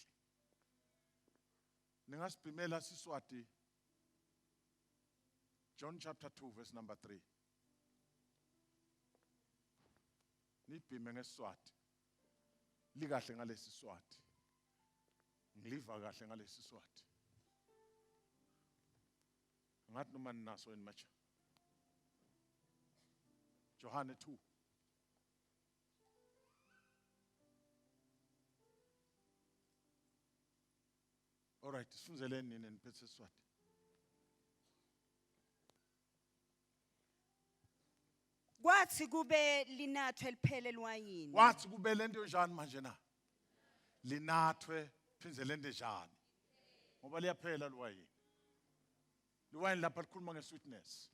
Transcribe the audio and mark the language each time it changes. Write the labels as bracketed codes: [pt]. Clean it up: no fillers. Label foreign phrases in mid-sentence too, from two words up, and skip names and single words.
[ss] Ningasibhimela Siswati John [en] chapter 2 verse number 3. [ss] Nibhime ngeSiswati. Likahle ngalesi Siswati. Ngiliva kahle ngalesi Siswati. Ngathi noma ninaso yini macha. [en] John 2. All right, [ss] sifunzeleni nini niphethe Siswati. Kwathi kube linathwe liphele liwayini. Wathi kube lento njani manje na? Linathwe phinze lento njani? Ngoba liyaphela liwayini. Liwayini lapha likhuluma ngesweetness.